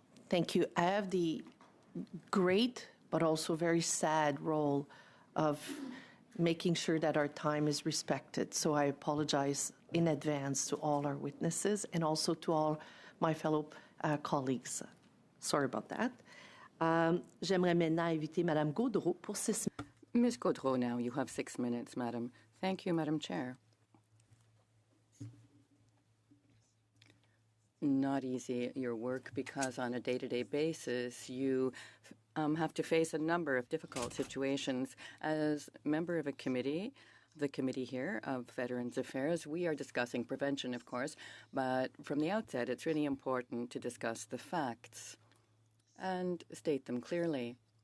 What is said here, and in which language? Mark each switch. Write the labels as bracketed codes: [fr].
[en] Thank you. I have the great but also very sad role of making sure that our time is respected. So I apologize in advance to all our witnesses and also to all my fellow colleagues. Sorry about that. [fr] J'aimerais maintenant inviter Madame Gaudreau pour 6 minutes. [en] Ms. Gaudreau, now you have 6 minutes, Madam. Thank you, Madam Chair. Not easy, your work, because on a day-to-day basis, you have to face a number of difficult situations. As member of a committee, the committee here of Veterans Affairs, we are discussing prevention, of course, but from the outset, it's really important to discuss the facts and state them clearly.